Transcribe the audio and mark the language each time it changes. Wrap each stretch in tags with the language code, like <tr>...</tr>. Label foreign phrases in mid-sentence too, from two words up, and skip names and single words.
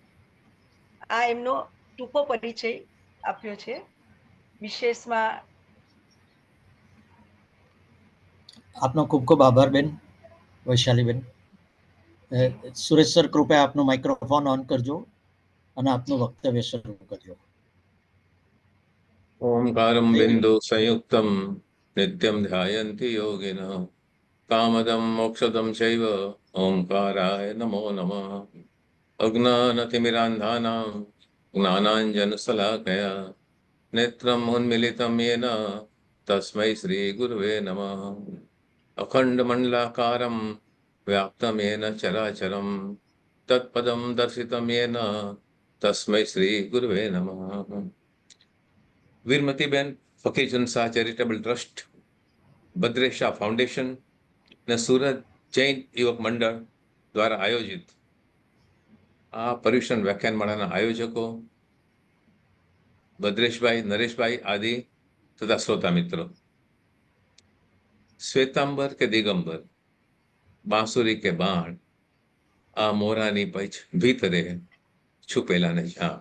<gu>આ એમનો ટૂંકો પરિચય આપ્યો છે. વિશેષમાં આપનો ખૂબ ખૂબ આભાર બેન વૈશાલીબેન. સુરેશ સર કૃપયા આપનો માઇક્રોફોન ઓન કરજો અને આપનું વક્તવ્ય શરૂ કરજો.</gu> <sa>ओंकारं बिंदु संयुक्तं नित्यं ध्यायन्ति योगिनः कामदं मोक्षदं चैव ओंकाराय नमो नमः। अज्ञानतिमिरान्धानां ज्ञानाञ्जनशलाकया नेत्रम् उन्मीलितं येन तस्मै श्रीगुरुवे नमः। अखण्डमण्डलाकारं व्याप्तं येन चराचरं तत्पदं दर्शितं येन तस्मै श्रीगुरुवे नमः।</sa> <gu>વીરમતીબેન ફકીરચંદ શાહ ચેરિટેબલ ટ્રસ્ટ, ભદ્રેશા ફાઉન્ડેશન અને સુરત જૈન યુવક મંડળ દ્વારા આયોજિત આ પર્યુષણ વ્યાખ્યાનમાળાના આયોજકો ભદ્રેશભાઈ, નરેશભાઈ આદિ તથા શ્રોતા મિત્રો, શ્વેતાંબર કે દિગંબર, બાંસુરી કે બાણ, આ મોરાની પૈચ ભીતરે છુપેલાને જાણ.</gu>